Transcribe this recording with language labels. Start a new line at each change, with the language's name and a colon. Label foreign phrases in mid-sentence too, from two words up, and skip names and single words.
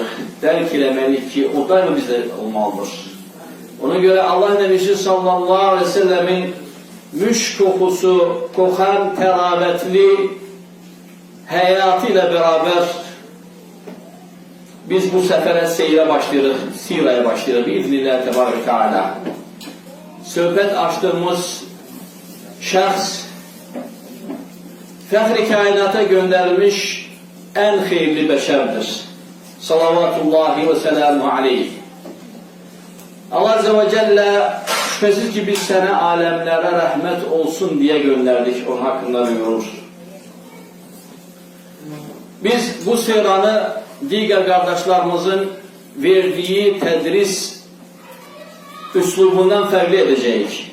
Azerbaijani: Derk eləməliyik ki o daima bizde olmalıdır.
Turkish: Ona göre Allah Nebisi sallallahu aleyhi ve sellemin müşk kokusu kokan terabetli hayatıyla beraber biz bu sefere seyre başlayırıq, siraya başlayırıq biiznillah tebarek teala. Söhbət açtığımız şəxs fəxri kainata gönderilmiş en hayırlı beşerdir. Salavatullahi ve selamu aleyh. Allah Azze ve Celle şüphesiz ki biz sana alemlere rahmet olsun diye gönderdik. Onun hakkında buyurur. Biz bu siranı diğer kardeşlerimizin verdiği tedris üslubundan farklı edeceğiz.